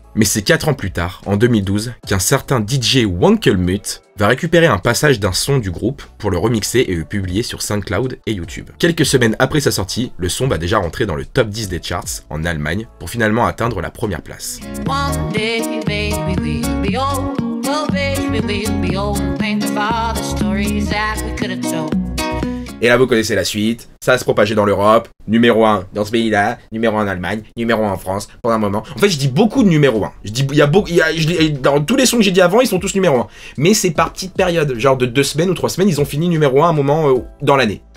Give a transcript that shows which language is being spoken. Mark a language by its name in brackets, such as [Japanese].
[French] Mais c'est 4 ans plus tard, en 2012, qu'un certain DJ Wankelmuth va récupérer un passage d'un son du groupe pour le remixer et le publier sur SoundCloud et YouTube. Quelques semaines après sa sortie, le son va déjà rentrer dans le top 10 des charts en Allemagne pour finalement atteindre la première place. [English] One day, baby, we'll be old. Oh, baby, we'll be old. Think of all the stories that we could have told. [French] Et là, vous connaissez la suite. Ça se propageait dans l'Europe. Numéro 1 dans ce pays-là. Numéro 1 en Allemagne. Numéro 1 en France. Pendant un moment. En fait, je dis beaucoup de numéro 1. Je dis, dans tous les sons que j'ai dit avant, ils sont tous numéro 1. Mais c'est par petite période. Genre de 2 semaines ou 3 semaines, ils ont fini numéro 1 à un moment dans l'année.